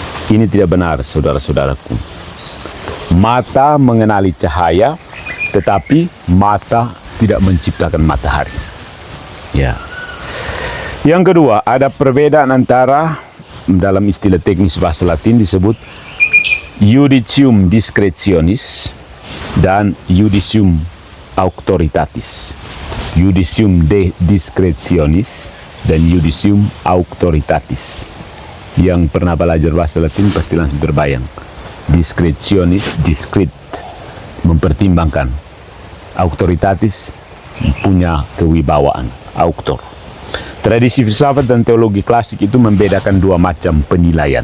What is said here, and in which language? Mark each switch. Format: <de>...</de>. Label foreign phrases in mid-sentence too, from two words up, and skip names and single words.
<id>Ini tidak benar, saudara-saudaraku. Mata mengenali cahaya, tetapi mata tidak menciptakan matahari. Ya. Yang kedua, ada perbedaan antara, dalam istilah teknis bahasa Latin disebut</id> <la>judicium discretionis</la> <id>dan</id> <la>judicium auctoritatis. Judicium discretionis dan judicium auctoritatis.</la> <id>Yang pernah belajar bahasa Latin pasti langsung terbayang. Discretionis, discreet, mempertimbangkan. Auctoritatis, punya kewibawaan, auctor. Tradisi filsafat dan teologi klasik itu membedakan dua macam penilaian.</id>